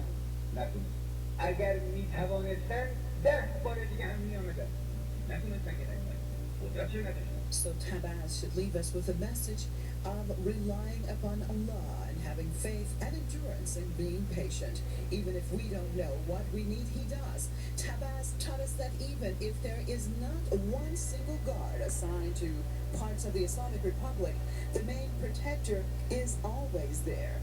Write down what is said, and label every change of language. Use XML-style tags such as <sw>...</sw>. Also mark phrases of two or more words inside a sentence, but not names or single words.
<fa>نتونست اگر میتوانستند 10 بار دیگه هم میآمدند نتونستن که نکنند قدرت چه نداشتن.</fa> <en>So Tabaz should leave us with a message of relying upon Allah and having faith and endurance and being patient. Even if we don't know what we need, He does. Tabaz taught us that even if there is not one single guard assigned to parts of the Islamic Republic, the main protector is always there.</en>